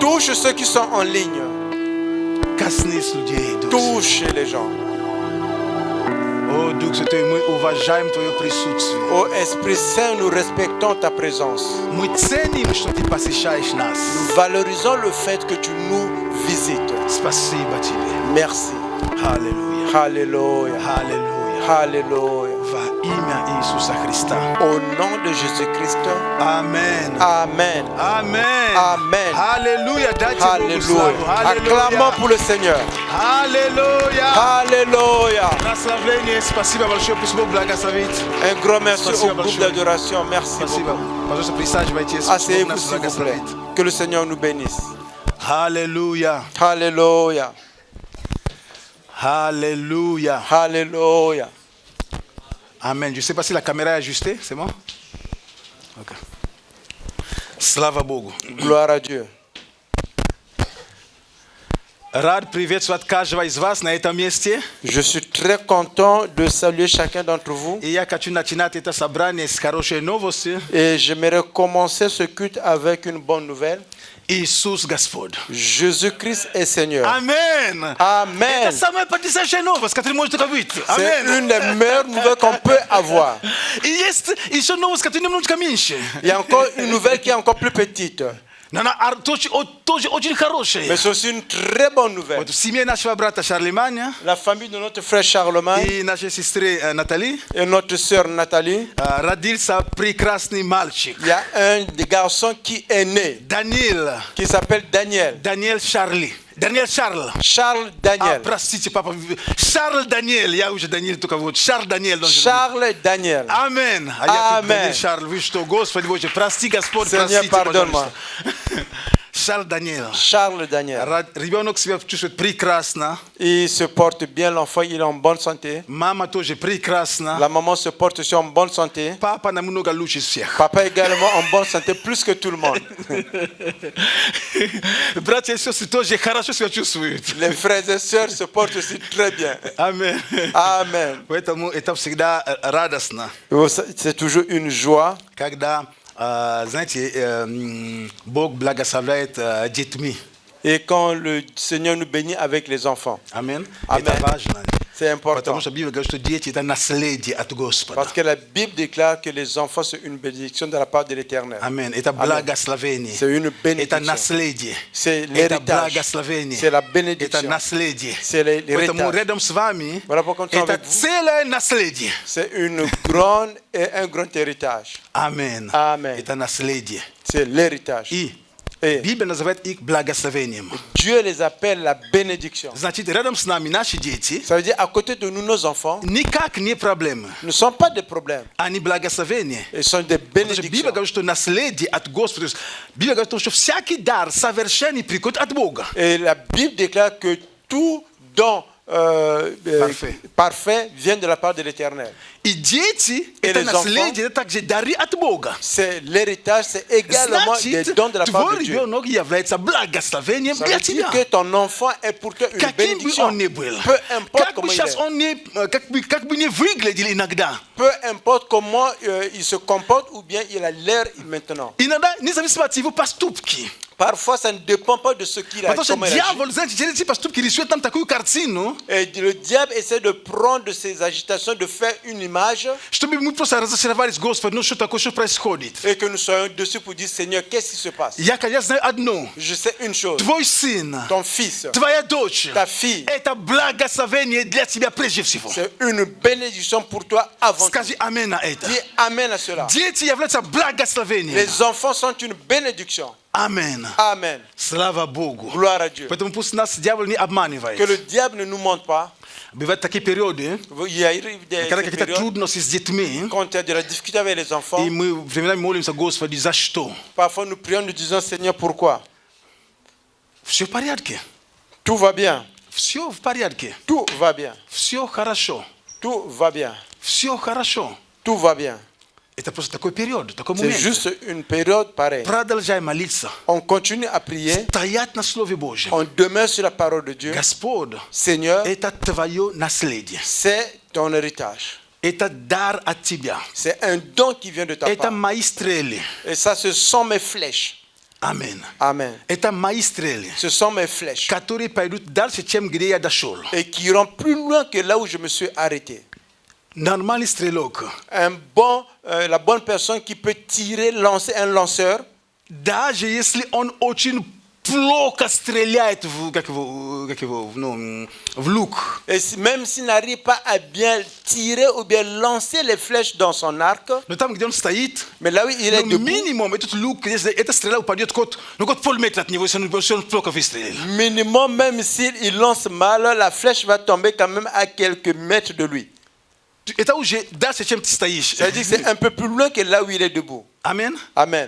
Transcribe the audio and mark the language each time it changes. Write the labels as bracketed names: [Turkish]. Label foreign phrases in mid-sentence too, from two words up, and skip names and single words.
[French] Touche ceux qui sont en ligne. [Russian] Коснись людей, Дух Святой. [French] Touche les gens. [Russian] О, Дух Святой, мы уважаем Твое присутствие. [French] Ô Esprit Saint, nous respectons ta présence. [Russian] Мы ценим, что Ты посещаешь нас. [French] Nous valorisons le fait que tu nous visites. [Russian] Спасибо Тебе. [French] Merci. [Russian] Аллилуйя. [French] Alléluia. [Russian] Аллилуйя. [French] Alléluia. [Russian] Во имя Иисуса Христа. [French] Au nom de Jésus-Christ. Amen. Amen. Amen. Amen. [Russian] Аллилуйя. Дайте Богу [French] Alléluia. [Russian] славу. [French] Acclamons pour le Seigneur. [Russian] Аллилуйя. [French] Alléluia. [Russian] Прославление. Спасибо большое. Пусть Бог благословит. [French] Un grand merci [Russian] Спасибо [French] au groupe [Russian] большое. [French] d'adoration. Merci [Russian] Спасибо. [French] beaucoup. [Russian] Пожалуйста, присаживайтесь. Пусть Бог [French] Asseyez-vous [Russian] нас [French] s'il vous plaît. [Russian] благословит. [French] Que le Seigneur nous bénisse. Alléluia. Alléluia. Alléluia. Alléluia. Amen. Je ne sais pas si la caméra est ajustée. C'est bon? [Russian] Ok. Слава Богу. [French] Gloire à Dieu. [Russian] Рад приветствовать каждого из вас на этом месте. [French] Je suis très content de saluer chacun d'entre vous. [Russian] И я хочу начинать это собрание с хорошей новостью. [French] Et j'aimerais commencer ce culte avec une bonne nouvelle. [Russian] Иисус Господь. [French] Jésus-Christ est Seigneur. Amen. Amen. [Russian] Это самая потрясающая новость, которая может только быть. [French] C'est Amen. une des meilleures nouvelles qu'on peut avoir. [Russian] И есть еще новость, которая немножко меньше. [French] Il y a encore une nouvelle qui est encore plus petite. [Russian] Но она тоже очень хорошая. [French] Mais c'est aussi une très bonne nouvelle. [Russian] Вот в семье нашего брата Шарлеманя [French] La famille de notre frère Charlemagne [Russian] и нашей сестры Натали [French] et notre sœur Nathalie, [Russian] родился прекрасный мальчик. [French] il y a un des garçons qui est né, [Russian] Даниил. [French] qui s'appelle Daniel. [Russian] Даниэль Шарли. Даниэль Шарл. [French] Charles Daniel. [Russian] Простите, папа. Шарль Даниэль. Я уже Даниэль только вот. Шарль Даниэль. [French] Charles Daniel. [Russian] Амин. А я тут [French] Amen. [Russian] Даниэль Шарль. Вы что, Господи Боже, прости, Господь, [French] Seigneur, [Russian] простите, [French] pardonne-moi. [Russian] пожалуйста. Шарль Даниэль. [French] Charles Daniel. [Russian] Ребенок себя чувствует прекрасно. [French] Il se porte bien, l'enfant, il est en bonne santé. [Russian] Мама тоже прекрасна. [French] La maman se porte aussi en bonne santé. [Russian] Папа намного лучше всех. [French] Papa également en bonne santé, plus que tout le monde. [Russian] Братья и сестры тоже хорошо себя чувствуют. [French] Les frères et sœurs se portent aussi très bien. [Russian] Аминь. [French] Amen. [Russian] Поэтому это всегда радостно, [French] C'est toujours une joie [Russian] когда, знаете, Бог благословляет детьми. [French] et quand le Seigneur nous bénit avec les enfants. [Russian] Аминь. [French] Amen. [Russian] Это важно. [French] C'est important. [Russian] Потому что Библия говорит, что дети это наследие от Господа. [French] Parce que la Bible déclare que les enfants sont une bénédiction de la part de l'Éternel. [Russian] Amen. Это благословение. [French] C'est une [Russian] Это [French] bénédiction. [Russian] наследие. [French] C'est [Russian] Это [French] l'héritage. [Russian] благословение. [French] C'est la [Russian] Это [French] bénédiction. [Russian] наследие. [French] C'est [Russian] Поэтому [French] l'héritage. [Russian] рядом с вами [French] Voilà pourquoi nous sommes [Russian] это [French] avec vous. [Russian] целое наследие. [French] C'est une grande et un grand héritage. [Russian] Амен. [French] Amen. [Russian] Это наследие. [French] C'est l'héritage. [Russian] И [French] Et [Russian] Библия называет их благословением. [French] Dieu les appelle la bénédiction. [Russian] Значит, рядом с нами наши дети [French] Ça veut dire à côté de nous, nos enfants [Russian] никак не проблемы. [French] ne sont pas des problèmes. [Russian] Они благословения. [French] Ils sont des [Russian] Потому что Библия [French] bénédictions. [Russian] говорит, что наследие от Господа. То есть Библия говорит, что всякий дар совершенный приходит от Бога. [French] Et la Bible déclare que tout don parfait vient de la part de l'Éternel. [Russian] И дети, И это [French] les enfants, [Russian] наследие, это также дары от Бога. [French] C'est l'héritage, c'est également des [Russian] Значит, [French] dons de la part [Russian] твой [French] de Dieu. [Russian] ребенок является благословением [French] Ça [Russian] для [French] veut dire [Russian] тебя. [French] que ton enfant est pour toi une [Russian] Каким бы [French] bénédiction. [Russian] он ни был, [French] Peu importe [Russian] как бы [French] comment il [Russian] сейчас [French] est. [Russian] он не, как бы не выглядел иногда. [French] Peu importe comment il se comporte ou bien il a l'air maintenant. [Russian] Иногда, независимо от его поступки. [French] Parfois, ça ne dépend pas de ce qu'il a, [Russian] Потому что [French] comment il agit. [Russian] дьявол, знаете, через эти поступки рисует там такую картину, [French] Et le diable essaie de prendre ses agitations, de faire une image [Russian] чтобы мы просто разочаровались, Господи, ну что такое, что происходит? [French] et que nous soyons dessus pour dire Seigneur, qu'est-ce qui se passe? [Russian] Я знаю одно. [French] Je sais une chose. [Russian] Твой сын, [French] Ton fils, [Russian] твоя дочь, [French] ta fille, [Russian] это благословение для тебя прежде всего. [French] c'est une bénédiction pour toi avant tout. [Russian] Скажи аминь на это. [French] Dis Amen à cela. [Russian] Дети являются благословением. [French] Les enfants sont une bénédiction. [Russian] Аминь. [French] Amen. [Russian] Слава Богу. [French] Gloire à Dieu. [Russian] Поэтому пусть нас дьявол не [French] Que [Russian] обманывает. [French] le diable ne nous mente pas. [Russian] Бывают такие периоды, [French] Il y a des [Russian] когда какие-то [French] périodes [Russian] трудности с детьми, [French] quand il y a de la difficulté avec les enfants. [Russian] и мы временами молимся, Господи, за что? [French] Parfois nous prions, nous disons Seigneur, pourquoi? [Russian] Все в порядке. [French] Tout va bien. [Russian] Все в порядке. [French] Tout va bien. [Russian] Все хорошо. [French] Tout va bien. [Russian] Все хорошо. [French] Tout va bien. [Russian] Это просто такой период, такой [French] C'est [Russian] момент. [French] juste une période pareille. [Russian] Продолжай молиться. [French] On continue à prier. [Russian] Стоять на Слове Божьем. [French] On demeure sur la parole de Dieu. [Russian] Господь, [French] Seigneur, [Russian] это твое наследие. [French] c'est ton héritage. [Russian] Это дар от тебя. [French] C'est un don qui vient de ta [Russian] Это [French] part. [Russian] мои стрелы. [French] Et ça, ce sont mes flèches. [Russian] Аминь. [French] Amen. [Russian] Это мои стрелы, [French] Ce sont mes flèches. [Russian] которые пойдут дальше, чем где я дошел. [French] Et qui iront plus loin que là où je me suis arrêté. [Russian] Нормальный стрелок, [French] La bonne personne qui peut tirer, lancer un lanceur, [Russian] даже если он очень плохо стреляет в лук, [French] et même s'il n'arrive pas à bien tirer ou bien lancer les flèches dans son arc, [Russian] но там, где он стоит, [French] mais là où il est debout, [Russian] минимум этот лук, если эта стрела упадет кот полметра от него, если он плохо выстрелил. [French] minimum, même s'il lance mal, la flèche va tomber quand même à quelques mètres de lui. [Russian] Это уже дальше, чем ты стоишь. [French] Ça veut dire que c'est un peu plus loin que là où il est debout. [Russian] Аминь. [French] Amen.